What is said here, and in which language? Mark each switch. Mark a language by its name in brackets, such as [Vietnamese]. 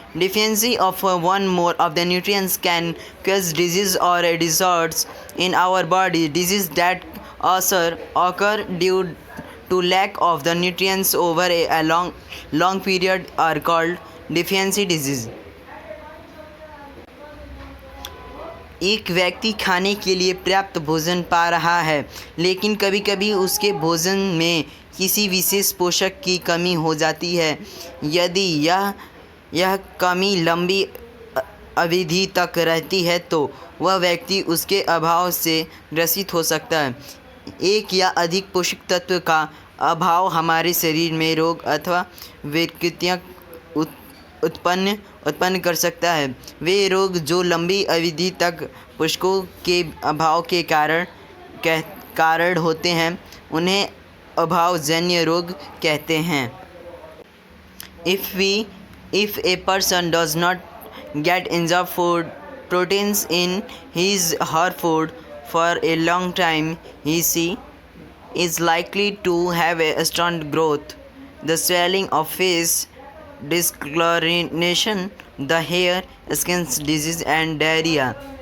[English] Deficiency of one more of the nutrients can cause disease or disorders in our body. Disease that occur due to lack of the nutrients over a long period are called deficiency disease. [Hindi] एक व्यक्ति खाने के लिए पर्याप्त भोजन पा रहा है, लेकिन कभी-कभी उसके भोजन में किसी विशेष पोषक की कमी हो जाती है। यदि यह कमी लंबी अवधि तक रहती है तो वह व्यक्ति उसके अभाव से ग्रसित हो सकता है। एक या अधिक पोषक तत्व का अभाव हमारे शरीर में रोग अथवा विकृतियाँ उत्पन्न कर सकता है। वे रोग जो लंबी अवधि तक पोषकों के अभाव के कारण होते हैं उन्हें अभावजन्य रोग कहते हैं। [English] If a person does not get enough food proteins in his her food for a long time, he is likely to have a stunt growth, the swelling of face, discoloration, the hair, skin disease and diarrhea.